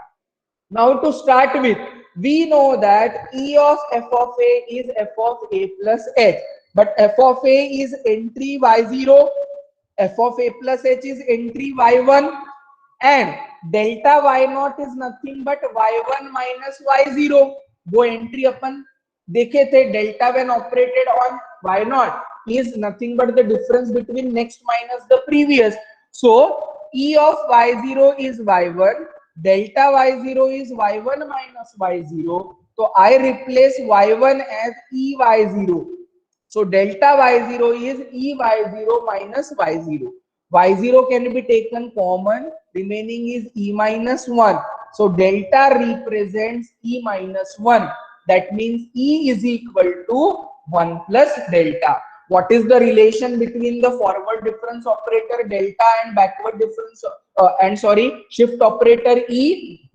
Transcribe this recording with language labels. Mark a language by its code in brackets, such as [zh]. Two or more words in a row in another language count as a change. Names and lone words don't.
[en] Now to start with, we know that E of f of a is f of a plus h, but f of a is entry y0, f of a plus h is entry y1, and delta y0 is nothing but y1 minus y0. [hi] वो entry अपन देखे थे, [en] delta when operated on y0 is nothing but the difference between next minus the previous. So E of y0 is y1, delta y0 is y1 minus y0. So I replace y1 as E y0. So delta y0 is E y0 minus y0. Y0 can be taken common, remaining is E minus 1. So delta represents E minus 1. That means E is equal to 1 plus delta. What is the relation between the forward difference operator delta and backward difference shift operator E?